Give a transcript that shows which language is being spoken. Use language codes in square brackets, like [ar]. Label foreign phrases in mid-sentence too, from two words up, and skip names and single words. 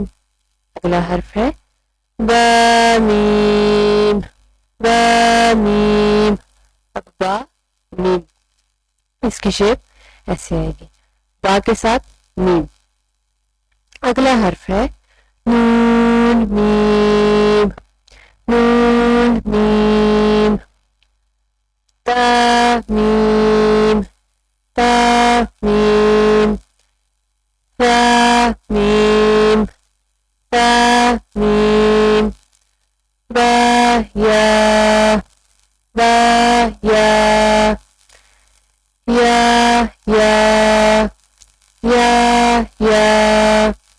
[ur] اگلا حرف ہے با میم با میم. اب با میم، اس کی شیپ ایسے آئے گی، با کے ساتھ میم. اگلا حرف ہے نون میم نون میم. تا میم تا میم تا میم تا میم. با یا با یا یا یا یا یا.